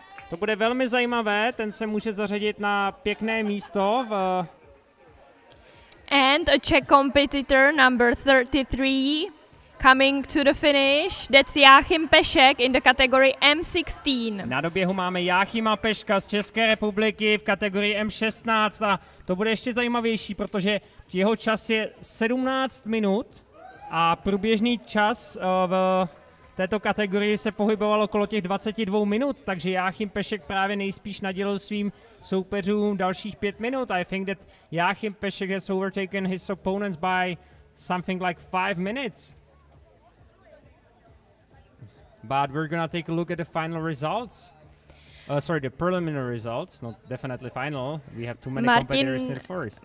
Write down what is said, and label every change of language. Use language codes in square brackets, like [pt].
[cs] To bude velmi zajímavé, ten se může zařadit na pěkné místo. [en] And a Czech competitor, number 33, coming to the finish. That's Jáchym Pešek in the category M16. [cs] Na doběhu máme Jáchyma Peška z České republiky v kategorii M16 a to bude ještě zajímavější, protože jeho čas je 17 minut a průběžný čas v této kategorii se pohyboval okolo těch 22 minut, takže Jáchym Pešek právě nejspíš nadělil svým soupeřům dalších 5 minut. [en] I think that Jáchym Pešek has overtaken his opponents by something like 5 minutes. But we're gonna take a look at the final results. The preliminary results, not definitely final. We have too many competitors in the forest.